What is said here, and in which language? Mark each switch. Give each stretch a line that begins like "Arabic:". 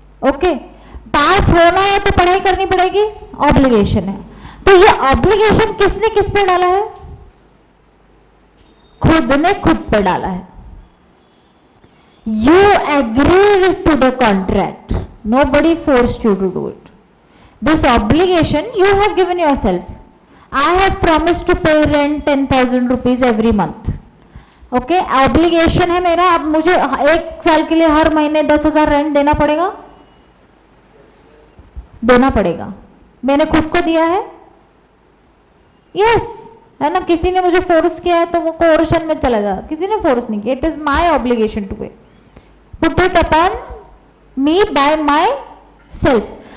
Hindi: Okay, पास होना है तो पढ़ाई करनी पड़ेगी, ऑब्लिगेशन है। तो ये ऑब्लिगेशन किसने किस पे डाला है? खुद ने खुद पे डाला है।
English: You agreed to the contract, nobody forced you to do it. This obligation you have given yourself. I have promised to pay rent 10,000 rupees every month.
Hindi: Okay, obligation है मेरा. अब मुझे 1 साल के लिए हर महीने 10,000 रेंट देना पड़ेगा, देना पड़ेगा. मैंने खुद को दिया है. यस, है ना. किसी ने मुझे फोर्स किया है तो वो कोर्शन में चला जा. किसी ने फोर्स नहीं किया.
English: It is my obligation to pay. Put it upon me by my self.